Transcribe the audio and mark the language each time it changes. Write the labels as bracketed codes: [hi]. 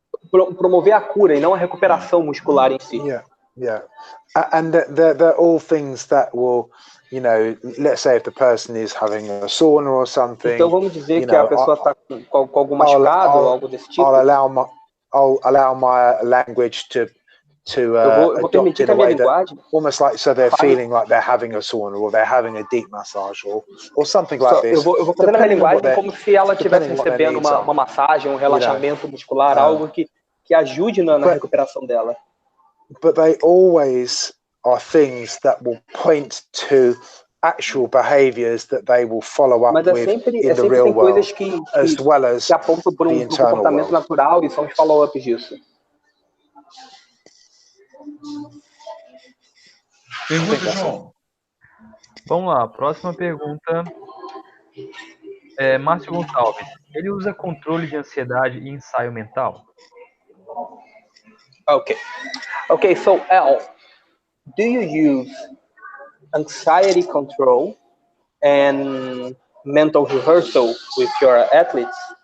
[pt] Promover a cura e não a recuperação muscular em si. [en] Yeah. And they're all things that will, you know, let's say if the person is having a sauna or something. [pt] Então vamos dizer que a pessoa está com algum machucado ou algo desse tipo. [en] I'll allow my language to [pt] eu vou permitir que a minha linguagem, [en] almost like so they're feeling like they're having a sauna or they're having a deep massage or something like this. [pt] Eu vou fazer na minha linguagem como se ela estivesse recebendo uma massagem, um relaxamento muscular, algo que ajude na recuperação dela. [en] But they always are things that will point to actual behaviors that they will follow up with in the real world, as well as [pt] que apontam para um comportamento natural e são os follow-ups disso. Pergunta, João. Vamos lá, próxima pergunta. Márcio Gonçalves. Ele usa controle de ansiedade e ensaio mental? [en] Okay, so Al, do you use anxiety control and mental rehearsal with your athletes?